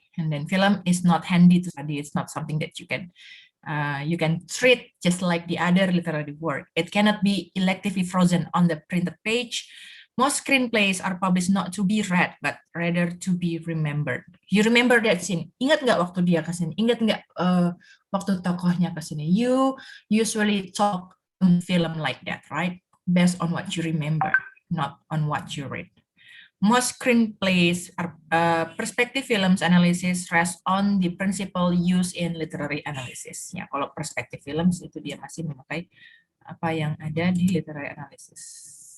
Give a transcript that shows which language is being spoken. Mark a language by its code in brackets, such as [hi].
[en] And then film is not handy to study. It's not something that you can treat just like the other literary work. It cannot be electively frozen on the printed page. Most screenplays are published not to be read, but rather to be remembered. You remember that scene? [id] Ingat nggak waktu dia kesini? Ingat nggak waktu tokohnya kesini? [en] You usually talk film like that, right? Based on what you remember, not on what you read. Most screenplays are perspective films analysis rest on the principle used in literary analysis. [id] Ya, kalau perspective films itu dia masih memakai apa yang ada di literary analysis.